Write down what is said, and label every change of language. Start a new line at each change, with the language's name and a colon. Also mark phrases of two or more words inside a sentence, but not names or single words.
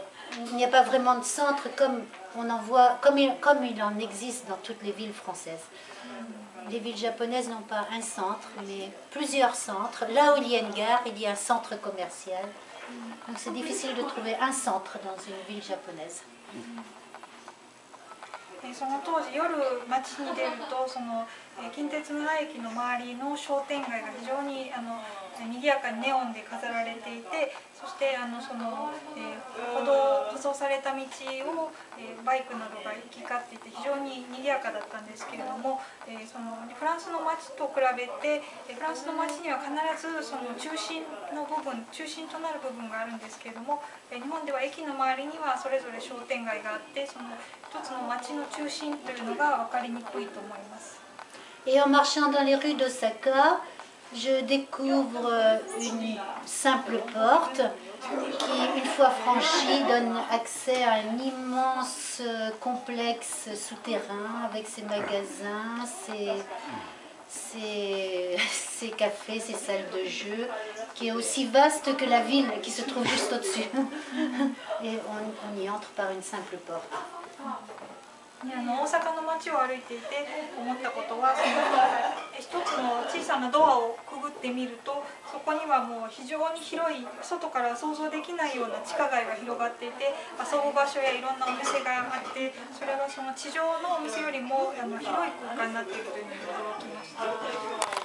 French: Il n'y a pas vraiment de centre comme on en voit, comme il en existe dans toutes les villes françaises. Les villes japonaises n'ont pas un centre, mais plusieurs centres. Là où il y a une gare, il y a un centre commercial. Donc c'est difficile de trouver un centre dans une ville japonaise.
Japanese: その当時夜街に出ると近鉄の駅の周りの商店街が非常に賑やかにネオンで飾られていて、そして舗装された道をバイクなどが行き交っていて非常に賑やかだったんですけれども、フランスの街と比べてフランスの街には必ず中心となる部分があるんですけれども、日本では駅の周りにはそれぞれ商店街があって一つの街の中心というのが分かりにくいと思います。
French: Et en marchant dans les rues d'Osaka, je découvre une simple porte qui, une fois franchie, donne accès à un immense complexe souterrain avec ses magasins, ses cafés, ses salles de jeu, qui est aussi vaste que la ville qui se trouve juste au-dessus. Et on y entre par une simple porte.
Japanese: 大阪の街を歩いていて思ったことは一つの小さなドアをくぐってみるとそこにはもう非常に広い外から想像できないような地下街が広がっていて遊ぶ場所やいろんなお店があってそれが地上のお店よりも広い空間になっているというのに驚きました。